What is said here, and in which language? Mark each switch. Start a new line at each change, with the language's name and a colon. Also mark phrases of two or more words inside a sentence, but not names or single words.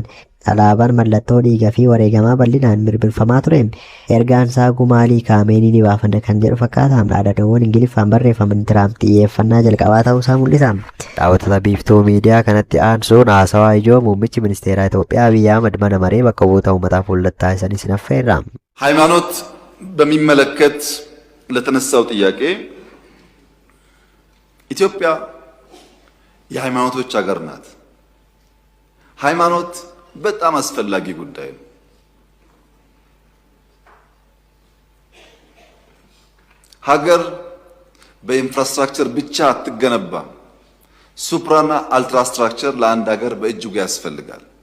Oromo: Alaabaan mallattoo dhiigaa fi wareegamaa bal'inaan birbirfamaa ture. Ergaan isaa gumaa Alii Kaameenii ni baafanna kan jedhu fakkaata. Dhaadannoowwan Ingiliffaan barreeffaman Tiraamp xiyyeeffannaa jalqabaa ta'uu isaa mul'isa. Daawwattoota biiftuu miidiyaa kanatti aansuun haasawaa ijoo muummichi ministeeraa Itoophiyaa Abiyyi Ahmad mana maree bakka bu'oota uummataa fuullattaa isaanii sinaffeerra.
Amharic: ሃይማኖት በሚመለከት ለተነሳው ጥያቄ ኢትዮጵያ የሃይማኖቶች ሀገር ናት። ሃይማኖት በጣም አስፈላጊ ጉዳይ ነው። ሀገር በኢንፍራስትራክቸር ብቻ አትገነባም። ሱፕራና አልትራስትራክቸር ለአንድ ሀገር በእጅጉ ያስፈልጋል።